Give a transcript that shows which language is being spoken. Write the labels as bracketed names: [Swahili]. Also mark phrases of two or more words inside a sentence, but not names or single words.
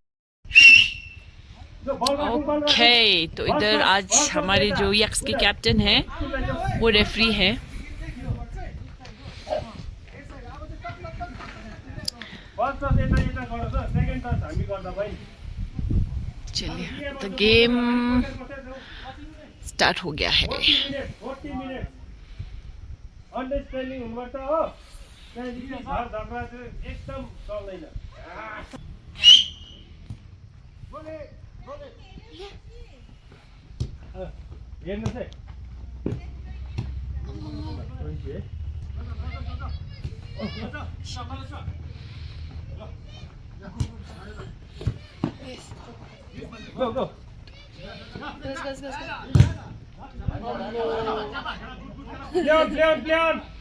[Hindi] ओके तो इधर आज हमारे जो यक्स के कैप्टन हैं वो रेफरी है। चलिए तो गेम स्टार्ट हो गया है। [Nepali] अन्डरस्ट्यान्डिङ हुनुपर्छ हो, त्यहाँदेखि घर झगडा चाहिँ एकदम चल्दैन। हेर्नुहोस् है [English] Go, go. [Nepali] Leon.